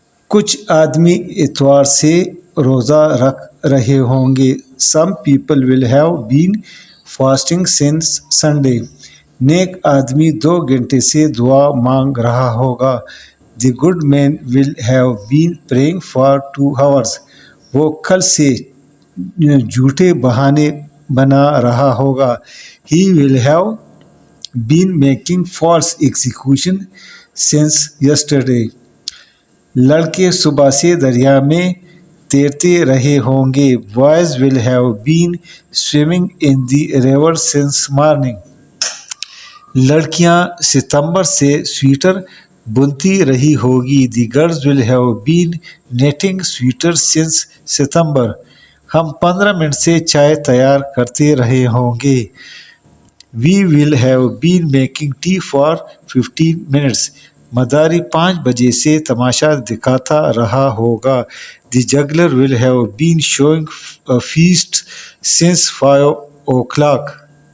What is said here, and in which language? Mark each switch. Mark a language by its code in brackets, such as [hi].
[ur] کچھ آدمی اتوار سے روزہ رکھ رہے ہوں گے. [en] Some people will have been fasting since Sunday. [ur] نیک آدمی 2 گھنٹے سے دعا مانگ رہا ہوگا. [en] The good man will have been praying for 2 hours. [ur] وہ کل سے جھوٹے بہانے بنا رہا ہوگا. [en] He will have been making false excuses since yesterday. [ur] لڑکے صبح سے دریا میں تیرتے رہے ہوں گے. [en] Boys will have been swimming in the river since morning. [ur] لڑکیاں ستمبر سے سویٹر بنتی رہی ہوگی. [en] The girls will have been knitting sweaters since September. [ur] ہم 15 منٹ سے چائے تیار کرتے رہے ہوں گے. [en] We will have been making tea for 15 minutes. [ur] مداری 5 بجے سے تماشا دکھاتا رہا ہوگا. [en] The juggler will have been showing a feast since 5 o'clock.